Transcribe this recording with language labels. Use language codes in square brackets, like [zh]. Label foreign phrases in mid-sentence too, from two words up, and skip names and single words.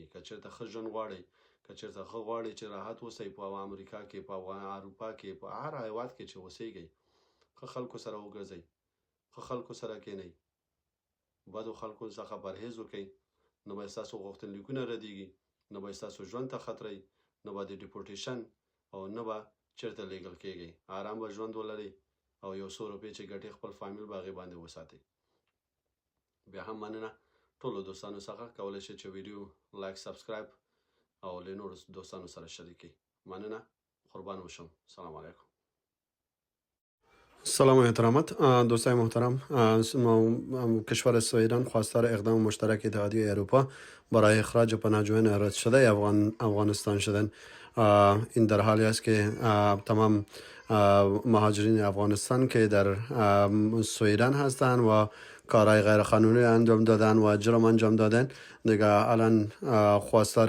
[ps] که چېرته ښه ژوند غواړئ، که چېرته ښه غواړئ چې راحت اوسئ په امریکا کې، په اروپا کې، په هر هیواد کې چې اوسیږئ، ښه خلکو سره وګرځئ، ښه خلکو سره کښېنئ، بدو خلکو څخه پرهیز وکئ، نو به ستاسو غوښتنلیکونه ردیږي، نو به ستاسو ژوند ته خطرئ، نو به د ډیپورټیشن او نه به چېرته لیږل کېږئ. آرام به ژوند ولرئ او یو څو روپۍ چې ګټې خپل فامیل به هغې باندې وساتئ. بیا هم مننه ټولو دوستانو څخه. کولی شئ چې ویډیو لایک، سبسکرایب او له نورو دوستانو سره شریک کړئ. مننه، قربان وشم. [ar] سلام علیکم. [fa] سلام و احترامات دوستای محترم. کشور سویدن خواستار اقدام مشترک اتحادیه اروپا برای اخراج پناهجویان رد شده افغانستان شدند. این در حالی است که تمام مهاجرین افغانستان که در سویدن هستند و کارهای غیرقانونی انجام دادن و جرم انجام دادن، دیگه الان خواستار